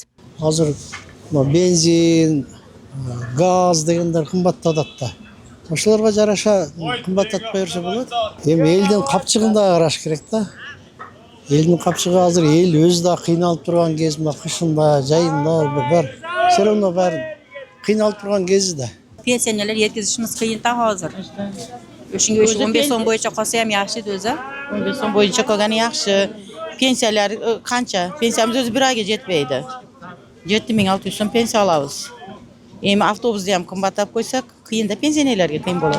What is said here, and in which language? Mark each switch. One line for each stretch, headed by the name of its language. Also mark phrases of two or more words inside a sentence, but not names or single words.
Kyrgyz: Азыр бензин, газ дегендер кымбаттап атат да. Ошолорго жараша кымбаттатпай берсе болот. Эми элдин капчыгын да караш керек да. Элдин капчыгы азыр эл өзү да кыйналып турган кез, кышында, жайында бар.
Russian: Все равно
Kyrgyz: бар кыйналып турган кези да.
Uzbek: Pensionerler yetkizishimiz qiyin hozir. O'shunga 15 so'm bo'yicha qolsa ham yaxshi o'zi. 15 so'm bo'yicha qolgani yaxshi. Pensiyalar qancha? Pensiyamiz o'zi bir oyga yetmaydi. 7600 so'm pensiya olamiz. Endi avtobusda ham qimmatlab qo'ysak, qiyinda pensionerlarga qiyin bo'ladi.